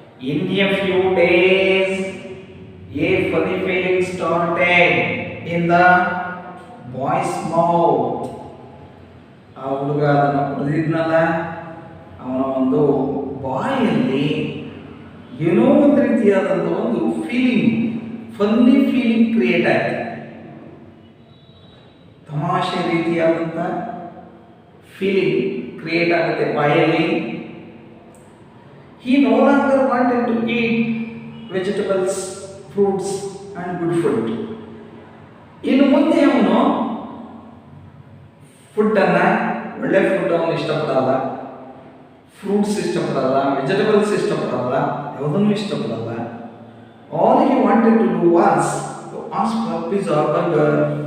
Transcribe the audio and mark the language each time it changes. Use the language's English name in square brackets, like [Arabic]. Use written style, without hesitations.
[English] In a few days a funny feeling started in the boy's mouth. [Kannada] ಆ ಹುಡುಗ ಅದನ್ನ ಕುಡಿದಿದ್ನಲ್ಲ, ಅವನ ಒಂದು ಬಾಯಲ್ಲಿ ಏನೋ ಒಂದು ರೀತಿಯಾದಂಥ ಒಂದು ಫೀಲಿಂಗ್, ಫನ್ನಿ ಫೀಲಿಂಗ್ ಕ್ರಿಯೇಟ್ ಆಯ್ತು. ತಮಾಷೆ ರೀತಿಯಾದಂಥ ಫೀಲಿಂಗ್ ಕ್ರಿಯೇಟ್ ಆಗುತ್ತೆ ಬಾಯಲ್ಲಿ. [English] He no longer wanted to eat vegetables, fruits and good food. [Kannada] ಇನ್ನು ಮುಂದೆ ಅವನು ಫುಡ್ಡನ್ನು, ಒಳ್ಳೆ ಫುಡ್ ಅವನು ಇಷ್ಟಪಡಲ್ಲ, ಫ್ರೂಟ್ಸ್ ಇಷ್ಟಪಡಲ್ಲ, ವೆಜಿಟೇಬಲ್ಸ್ ಇಷ್ಟಪಡಲ್ಲ, ಯಾವುದನ್ನು ಇಷ್ಟಪಡಲ್ಲ. [English] All he wanted to do was to ask for pizza, burger.